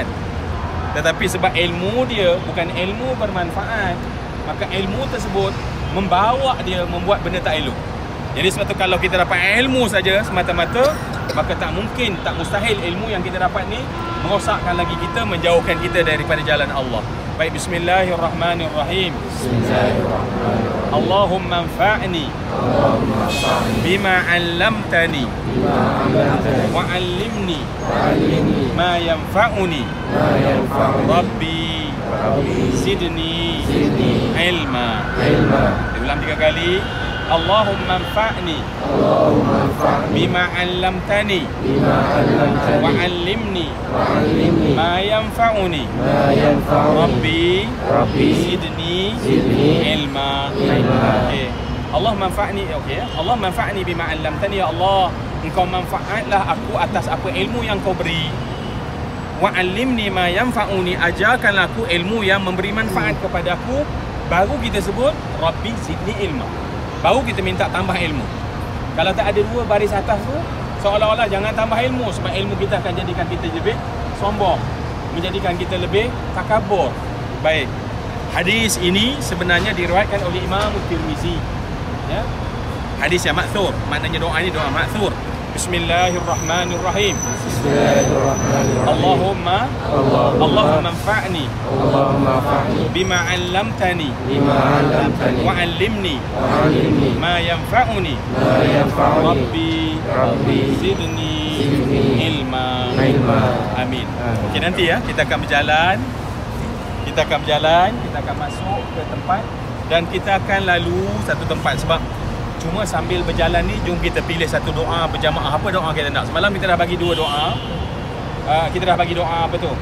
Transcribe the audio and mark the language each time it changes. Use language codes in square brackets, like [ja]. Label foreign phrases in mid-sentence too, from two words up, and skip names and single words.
[ms] Tetapi sebab ilmu dia bukan ilmu bermanfaat, maka ilmu tersebut membawa dia membuat benda tak elok. Jadi sebab tu kalau kita dapat ilmu saja semata-mata, maka tak mungkin, tak mustahil ilmu yang kita dapat ni merosakkan lagi kita, menjauhkan kita daripada jalan Allah. Baik, [ar] بسم الله الرحمن الرحيم. بسم الله الرحمن الرحيم. اللهم انفعني اللهم انفعني بما علمتني بما علمتني وعلمني وعلمني ما ينفعني ما ينفعني Rabbi Rabbi zidni zidni ilma. ilma. [ms] Diulang 3 kali. [ar] اللهم انفعني اللهم انفعني بما علمتني بما علمتني وعلمني وعلمني ما ينفعني ما ينفعني Rabbi Rabbi zidni zidni ilma. ilma. Okey. الله انفعني, [ms] okey ya. [ar] الله انفعني بما علمتني يا الله, [ms] engkau manfaatlah aku atas apa ilmu yang kau beri. [ar] وعلمني ما ينفعني, [ms] ajarkanlah aku ilmu yang memberi manfaat kepada aku. Baru kita sebut [ar] رب زدني علما. [ms] Baru kita minta tambah ilmu. Kalau tak ada 2 baris atas tu, seolah-olah jangan tambah ilmu, sebab ilmu kita akan jadikan kita lebih sombong, menjadikan kita lebih takabur. Baik. Hadis ini sebenarnya diriwayatkan oleh Imam Tirmizi. Ya. Hadis yang ma'thur, maknanya doa ini doa ma'thur. [ar] بسم الله الرحمن الرحيم. بسم الله الرحمن الرحيم. Allahumma Allahumma anfa'ni اللهم انفعني بما علمتني بما علمتني وعلمني وعلمني ما ينفعني ما ينفعني Rabbi Rabbi zidni zidni ilma. ilma. Amin. [ms] Okey, nanti ya kita akan berjalan. Kita akan masuk ke tempat dan kita akan lalu satu tempat. Sebab cuma sambil berjalan ni, jom kita pilih satu doa berjamaah. Apa doa kita nak? Semalam kita dah bagi 2 doa. Kita dah bagi doa apa tu?